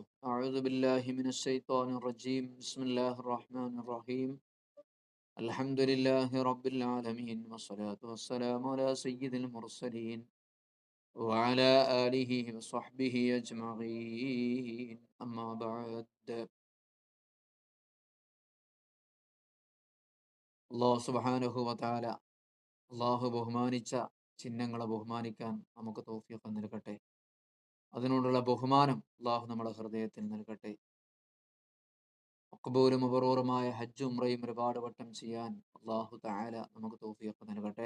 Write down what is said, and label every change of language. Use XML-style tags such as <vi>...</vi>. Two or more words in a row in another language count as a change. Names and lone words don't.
<ar>أعوذ بالله من الشيطان الرجيم. بسم الله الرحمن الرحيم. الحمد لله رب العالمين والصلاة والسلام على سيد المرسلين وعلى آله وصحبه أجمعين. أما بعد.</ar> <ml>അള്ളാഹു</ml> <ar>سبحانه وتعالى</ar> <ml>അള്ളാഹു ബഹുമാനിച്ച ചിഹ്നങ്ങളെ ബഹുമാനിക്കാൻ നമുക്ക് തൗഫീഖ് നൽകട്ടെ. അതിനോടുള്ള ബഹുമാനം അള്ളാഹു നമ്മുടെ ഹൃദയത്തിൽ നൽകട്ടെ. മഖ്ബൂലും മബ്റൂറുമായ ഹജ്ജും ഉംറയും ഒരുപാട് വട്ടം ചെയ്യാൻ അള്ളാഹു തആല നമുക്ക് തൗഫീഖ് നൽകട്ടെ.</ml>